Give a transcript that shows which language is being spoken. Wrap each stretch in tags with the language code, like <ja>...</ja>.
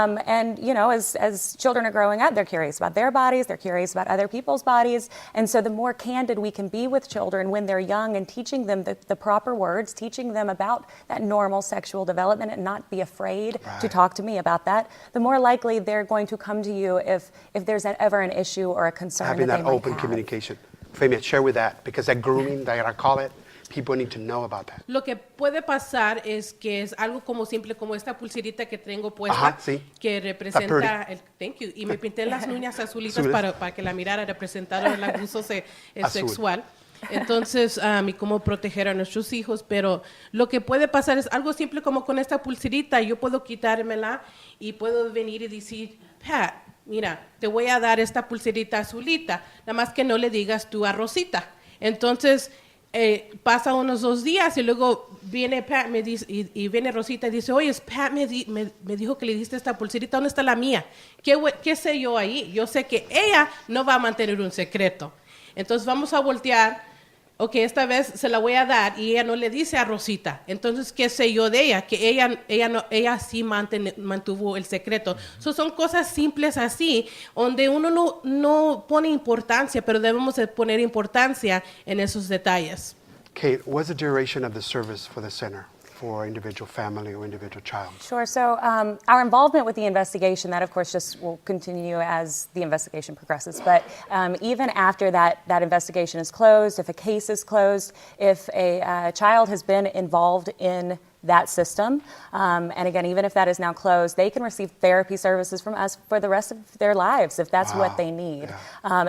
<en>And as children are growing up, they're curious about their bodies, they're curious about other people's bodies, and so the more candid we can be with children when they're young and teaching them the proper words, teaching them about that normal sexual development and not be afraid to talk to me about that, the more likely they're going to come to you if there's ever an issue or a concern having that that they might open have. Communication. Fabian, share with that, because that grooming, that I call it, people need to know about that.</en> <es>Lo que puede pasar es que es algo como simple como esta pulserita que tengo puesta, que representa el</es> <en>thank you,</en> <es>y me pinté las uñas azulitas para que la mirara, representara el abuso sexual. Entonces, y cómo proteger a nuestros hijos, pero lo que puede pasar es algo simple como con esta pulserita, yo puedo quitármela y puedo venir y decir, Pat, mira, te voy a dar esta pulserita azulita, nada más que no le digas tú a Rosita. Entonces, pasa unos 2 días y luego viene Pat me dice, y viene Rosita y dice, oye, Pat me dijo que le diste esta pulserita, ¿dónde está la mía? ¿Qué sé yo ahí? Yo sé que ella no va a mantener un secreto. Entonces vamos a voltear, ok, esta vez se la voy a dar y ella no le dice a Rosita. Entonces, ¿qué sé yo de ella? Que ella sí mantuvo el secreto. Son cosas simples así, donde uno no pone importancia, pero debemos de poner importancia en esos detalles.</es> <en>Kate, what's the duration of the service for the center for individual family or individual child? Sure. So our involvement with the investigation, that of course just will continue as the investigation progresses. But even after that investigation is closed, if a case is closed, if a child has been involved in that system, and again, even if that is now closed, they can receive therapy services from us for the rest of their lives if that's what they need. Yeah.</en>